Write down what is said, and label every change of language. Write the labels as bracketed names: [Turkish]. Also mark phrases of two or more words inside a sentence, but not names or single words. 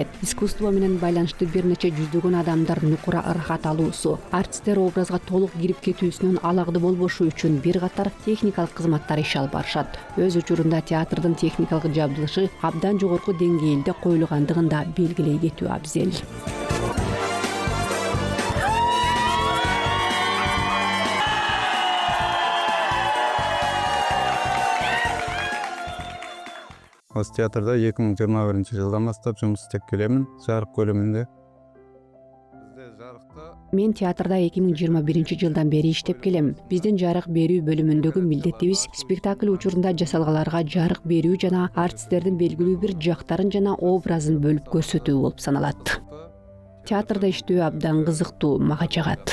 [Kyrgyz] Искусство менен байланыштуу бир нече жүздөгөн адамдар нукура ырахат алуусу, артисттер образга толук кирип кетүүсүнөн алагды болбошу үчүн бир катар техникалык кызматтар иш алып барышат. Өз учурунда театрдын техникалык жабдылышы абдан жогорку деңгээлде коюлгандыгын да белгилей кетүү абзел. [Kazakh] Осы театрда 2021 жылдан бастап жұмыс істеп келемін, жарық бөлімінде. [Kyrgyz] Мен театрда 2021 жылдан бери иштеп келем. Биздин жарык берүү бөлүмүндөгү милдетибиз спектакль учурунда жасалгаларга жарык берүү жана артисттердин белгилүү бир жактарын жана образын бөлүп көрсөтүү болуп саналат. Театрда иштөө абдан кызыктуу, мага жагат.